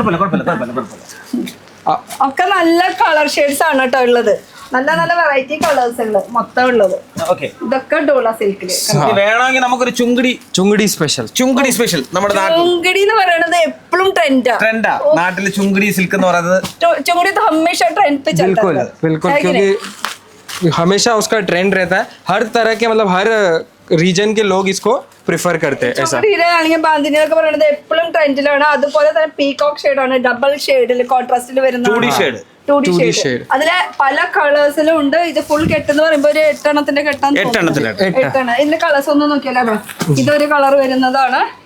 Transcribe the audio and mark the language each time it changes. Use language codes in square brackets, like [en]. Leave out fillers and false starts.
[ml] കുഴപ്പമില്ല കുഴപ്പമില്ല കുഴപ്പമില്ല കുഴപ്പമില്ല. ഒക്കെ നല്ല കളർ ഷെയ്ഡ്സ് ആണ് കേട്ടോ ഉള്ളത്. നല്ല നല്ല വെറൈറ്റി കളേഴ്സ് മൊത്തം ഉള്ളത്. ഓക്കെ, ഇതൊക്കെ ഡോള സിൽക്കില്. വേണമെങ്കിൽ നമുക്കൊരു [hi] चुंगड़ी स्पेशल. [ml] ചുങ്കിടി സ്പെഷ്യൽ നമ്മുടെ നാട്ടിൽ ചുങ്കിടി എന്ന് പറയുന്നത് എപ്പോഴും ട്രെൻഡാ. ട്രെൻഡാ. നാട്ടില് ചുങ്കിടി സിൽക്ക് എന്ന് പറയുന്നത് [hi] ചുങ്കിടി तो हमेशा ट्रेंड पे चलता बिल्कुल है. बिल्कुल, है कि नहीं? क्योंकि हमेशा उसका ट्रेंड रहता है. हर तरह के मतलब हर रीजन के लोग इसको प्रिफर करते हैं ऐसा. [ml] ചുങ്കിടിയുടെ ആണെങ്കിൽ ബാന്തിനിയൊക്കെ പറയുന്നത് എപ്പോഴും ട്രെൻഡിലാണ്. അതുപോലെ തന്നെ പീകോക്ക് ഷെയ്ഡ് ആണ്, ഡബിൾ ഷെയ്ഡിൽ കോൺട്രാസ്റ്റിൽ വരുന്ന 2D shade. 2D 2D shade. [en] shade. [ml] അതിലെ പല കളേഴ്സിലും ഉണ്ട്. ഇത് ഫുൾ കെട്ടെന്ന് പറയുമ്പോ ഒരു 8 എണ്ണത്തിന്റെ കെട്ടാൻ 8 എണ്ണത്തിലാണ്. 8 എണ്ണം. ഇതിന്റെ കളേഴ്സ് ഒന്ന് നോക്കിയാലോ. ഇതൊരു കളർ വരുന്നതാണ്.